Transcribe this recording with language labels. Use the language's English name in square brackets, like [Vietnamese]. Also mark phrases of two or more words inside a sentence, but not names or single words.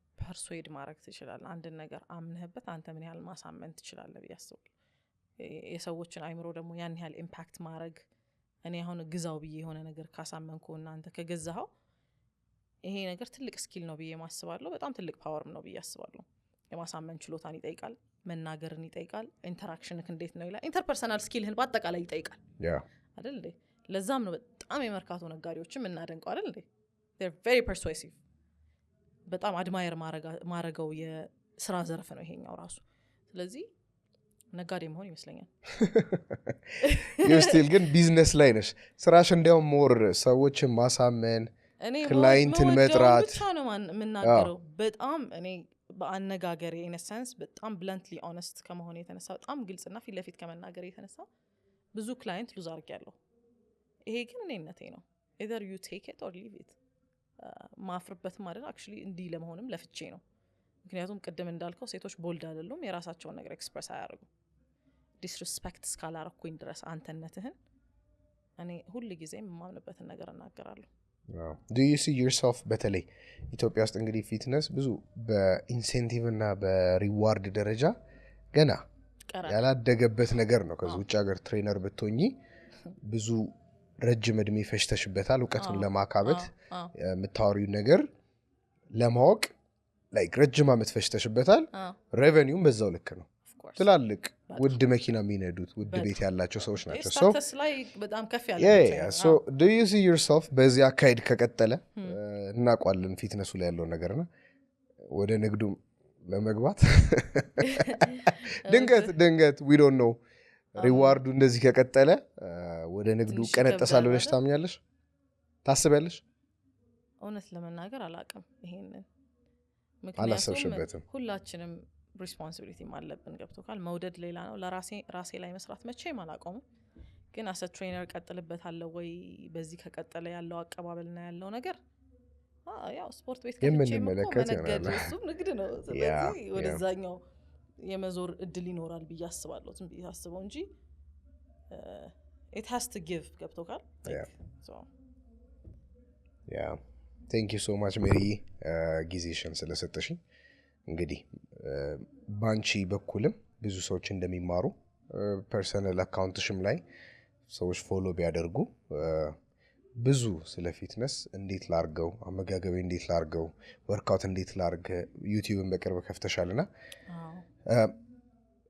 [Amharic] ፐርሱዌድ ማድረግ ትችላለህ፣ አንድን ነገር አምነህበት አንተ ምን ያህል ማሳመን ትችላለህ ብዬ አስባለሁ። የሰዎችን አይምሮ ደግሞ ያን ያህል ኢምፓክት ማድረግ። እኔ አሁን ግዛው ብዬ የሆነ ነገር ካሳመንኩ እና አንተ ከገዛኸው ይሄ ነገር ትልቅ ስኪል ነው ብዬ ማስባለሁ። በጣም ትልቅ ፓወርም ነው ብዬ አስባለሁ። የማሳመን ችሎታን ይጠይቃል፣ መናገርን ይጠይቃል፣ ኢንተራክሽንክ እንዴት ነው ይላል፣ ኢንተርፐርሰናል ስኪልህን በአጠቃላይ ይጠይቃል አይደል እንዴ? ለዛም ነው በጣም የመርካቶ ነጋዴዎችም እናደንቀው አይደል እንዴ? [English] they're very persuasive። [Amharic] በጣም አድማየር ማረገው የስራ ዘርፍ ነው ይሄኛው ራሱ። ስለዚህ ነጋዴ መሆን ይመስለኛል። ስቲል ግን ቢዝነስ ላይ ነሽ ስራሽ። እንዲያውም ሞር ሰዎችን ማሳመን፣ ክላይንትን መጥራት ብቻ ነው የምናገረው። በጣም እኔ በአነጋገር ኢነሰንስ በጣም [English] bluntly honest [Amharic] ከመሆን የተነሳ በጣም ግልጽና ፊት ለፊት ከመናገር የተነሳ ብዙ ክላይንት ሉዝ አድርጌያለሁ። ይሄ ግን እኔነቴ ነው። [English] either you take it or leave it። [Amharic] ማፍርበትም አይደል አክቹሊ እንዲህ ለመሆንም ለፍቼ ነው። ምክንያቱም ቅድም እንዳልከው ሴቶች ቦልድ አይደሉም፣ የራሳቸውን ነገር ኤክስፕረስ አያደርጉም። ዲስሪስፔክት እስካላረኩኝ ድረስ አንተነትህን እኔ ሁል ጊዜ የማምንበትን ነገር እናገራለሁ። [English] do you see yourself [Amharic] በተለይ ኢትዮጵያ ውስጥ እንግዲህ ፊትነስ ብዙ በኢንሴንቲቭ እና በሪዋርድ ደረጃ ገና ያላደገበት ነገር ነው። ከዚህ ውጭ ሀገር ትሬነር ብትሆኚ ብዙ ረጅም እድሜ ፈጅተሽበታል እውቀቱን ለማካበት የምታወሪው ነገር ለማወቅ ላይክ ረጅም ዓመት ፈጅተሽበታል። ሬቨኒውም በዛው ልክ ነው። ትላልቅ ውድ መኪና የሚነዱት ውድ ቤት ያላቸው ሰዎች ናቸው። ስታተስ ላይ በጣም ከፍ ያለ [English] so do you see yourself [Amharic] በዚህ አካሄድ ከቀጠለ እናቋለን ፊትነሱ ላይ ያለው ነገርና ወደ ንግዱ ለመግባት ድንገት [English] we don't know [Amharic] ሪዋርዱ እንደዚህ ከቀጠለ ወደ ንግዱ ቀነጠሳለሁ ብለሽ ታምኛለሽ? ታስቢያለሽ? እውነት ለመናገር አላውቅም ይሄንን። አላሰብሽበትም? ሁላችንም ሪስፖንሲቢሊቲ አለብን። ገብቶካል? መውደድ ሌላ ነው። ራሴ ላይ መስራት መቼም አላቆምም። ግን [English] as trainer [Amharic] ቀጥልበታለሁ ወይ በዚህ ከቀጠለ ያለው አቀባበልና ያለው ነገር ያው ስፖርት ቤት የምንመለከት ይሆናል። እሱም ንግድ ነው። ስለዚህ ወደዛኛው የመዞር እድል ይኖራል ብዬ አስባለሁ። ዝም ብዬ አስበው እንጂ [English] it has to give። [Amharic] ገብቶካል? [English] thank you so much [Amharic] ሜሪ ጊዜሽን ስለሰጠሽኝ። እንግዲህ ባንቺ በኩልም ብዙ ሰዎች እንደሚማሩ ፐርሰናል አካውንትሽም ላይ ሰዎች ፎሎ ቢያደርጉ ብዙ ስለ ፊትነስ እንዴት ላርገው፣ አመጋገቤ እንዴት ላርገው፣ ወርክአውት እንዴት ላርገ ዩቲዩብን በቅርብ ከፍተሻልና